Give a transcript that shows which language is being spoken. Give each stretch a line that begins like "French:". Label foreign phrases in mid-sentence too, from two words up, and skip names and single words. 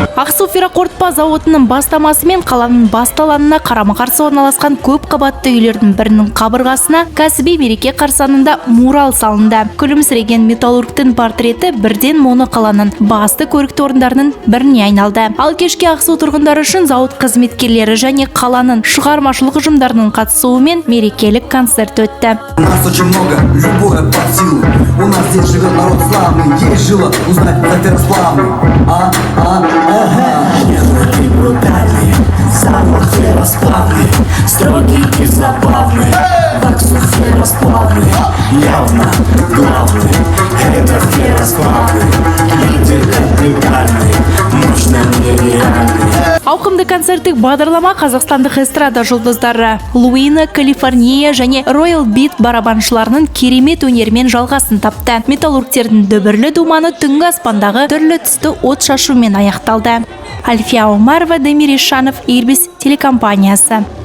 Kazakh: Ақсу ферроқорытпа зауытының бастамасымен қаланың басталанына қарама-қарсы орналасқан көп қабатты үйлердің бірінің қабырғасына кәсіби мереке қарсаңында мурал салынды. Күлімсіреген металлургтің портреті бірден моно қаланың басты көрікті орындарының біріне айналды. Ал кешке Ақсу тұрғындары үшін зауыт қызметкерлері және қаланың шығармашылық ұжымдарының қатысуымен мерекелік концерт өтті.
Russian: У нас здесь живет народ славный, есть жила узнать, как ты расплавный. Мелкий, брутальный, завод ферросплавный, строгий и забавный. Аксу ферросплавный, явно главный. Это ферросплавный, лидер капитальный, мощный нереальный.
Kazakh: Ауқымды концерттік бағдарлама қазақстандық эстрада жұлдыздары Луина, Калифорния және Royal Beat барабаншыларының керемет өнермен жалғасын тапты. Металлургтердің дүбірлі думаны түнгі аспандағы түрлі түсті от шашумен аяқталды. Альфия Омарова, Демир Ишанов, Ирбис телекомпаниясы.